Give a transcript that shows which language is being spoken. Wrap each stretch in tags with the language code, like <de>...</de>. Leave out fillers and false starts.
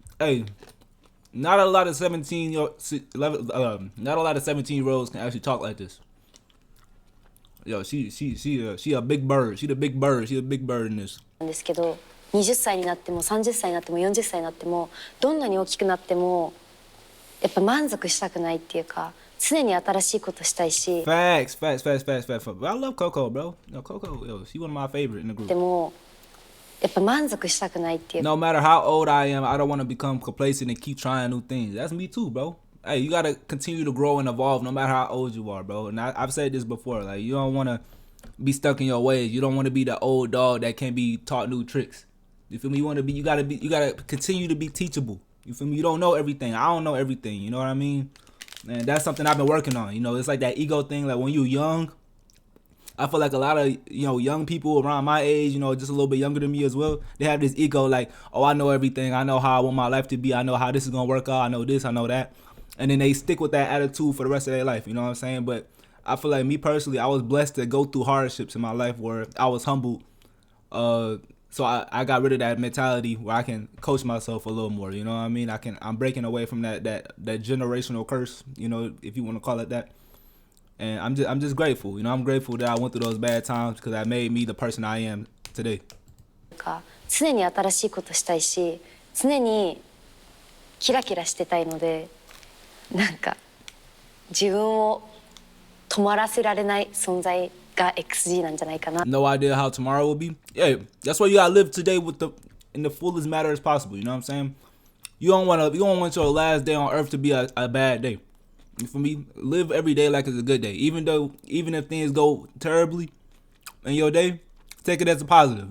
<en>Hey, not a lot of 17-year-olds can actually talk like this. Yo, she a big bird. She the big bird. She a big bird in this.</en> <ja>なんですけど、20歳になっても30歳になっても40歳になっても、どんなに大きくなってもやっぱ満足したくないっていうか、常に新しいことしたいし。</ja> <en>Facts. I love Coco, bro. No, Coco, yo, she one of my favorite in the group.</en> <ja>でもやっぱ満足したくないっていうか。</ja> <en>No matter how old I am, I don't want to become complacent and keep trying new things. That's me too, bro. Hey, you gotta continue to grow and evolve no matter how old you are, bro. And I've said this before, like, you don't want to be stuck in your ways. You don't want to be the old dog that can't be taught new tricks. You feel me? You gotta continue to be teachable. You feel me? You don't know everything. I don't know everything. You know what I mean? And that's something I've been working on. You know, it's like that ego thing. Like when you're young, I feel like a lot of, you know, young people around my age, you know, just a little bit younger than me as well, they have this ego like, oh, I know everything. I know how I want my life to be. I know how this is gonna work out. I know this. I know that. And then they stick with that attitude for the rest of their life. You know what I'm saying? But I feel like me personally, I was blessed to go through hardships in my life where I was humbled. So I got rid of that mentality where I can coach myself a little more. You know what I mean? I'm breaking away from that generational curse, you know, if you want to call it that. And I'm just grateful. You know, I'm grateful that I went through those bad times because that made me the person I am today.</en> <ja>常に新しいことしたいし、常にキラキラしてたいので、なんか自分を止まらせられない存在が XG なんじゃないかな。</ja> <en>No idea how tomorrow will be. Yeah, that's why you gotta live today in the fullest manner as possible. You know what I'm saying? You don't want your last day on earth to be a bad day. You feel me? Live every day like it's a good day. Even if things go terribly in your day, take it as a positive.</en>